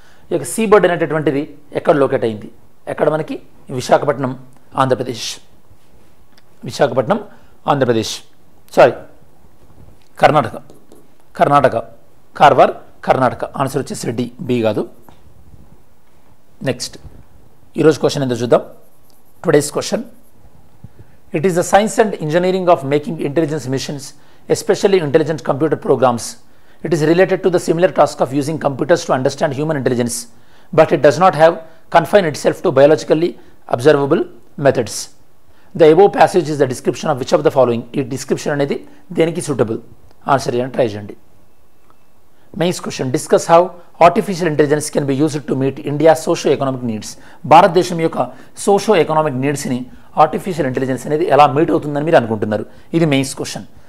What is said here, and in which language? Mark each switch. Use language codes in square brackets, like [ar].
[te] ఈ యొక్క సీబర్డ్ అనేటటువంటిది ఎక్కడ లొకేట్ అయింది, ఎక్కడ మనకి విశాఖపట్నం ఆంధ్రప్రదేశ్, సారీ కర్ణాటక కార్వార్ కర్ణాటక. ఆన్సర్ వచ్చేసి డి, బి కాదు. నెక్స్ట్ ఈరోజు క్వశ్చన్ ఏందో చూద్దాం. [en] Today's question, it is the science and engineering of making intelligence machines, especially intelligent computer programs. It is related to the similar task of using computers to understand human intelligence, but it does not have confined itself to biologically observable methods. The above passage is the description of which of the following. [te] ఈ description అనేది దేనికి suitable? Answer చేయడానికి try చేయండి. [en] Mains question, discuss how artificial intelligence can be used to meet India socio economic needs. [te] భారతదేశం యొక్క socio economic నీడ్స్ని artificial intelligence అనేది ఎలా meet అవుతుందని మీరు అనుకుంటున్నారు? ఇది మెయిన్స్ క్వశ్చన్.